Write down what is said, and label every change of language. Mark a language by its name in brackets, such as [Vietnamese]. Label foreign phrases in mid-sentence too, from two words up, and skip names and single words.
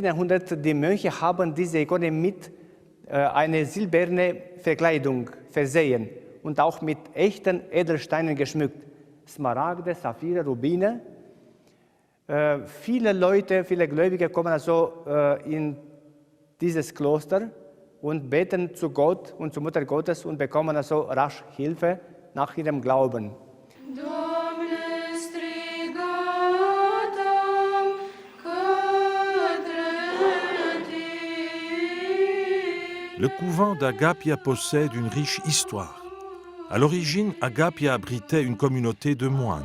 [German] Jahrhundert, die Mönche haben diese Ikone mit einer silbernen Verkleidung versehen und auch mit echten Edelsteinen geschmückt. Smaragde, Saphire, Rubine. Viele Leute, viele Gläubige kommen in dieses Kloster und beten zu Gott und zur Mutter Gottes und bekommen rasch Hilfe nach ihrem Glauben. [French] Le couvent d'Agapia possède une riche histoire. À l'origine, Agapia abritait une communauté de moines.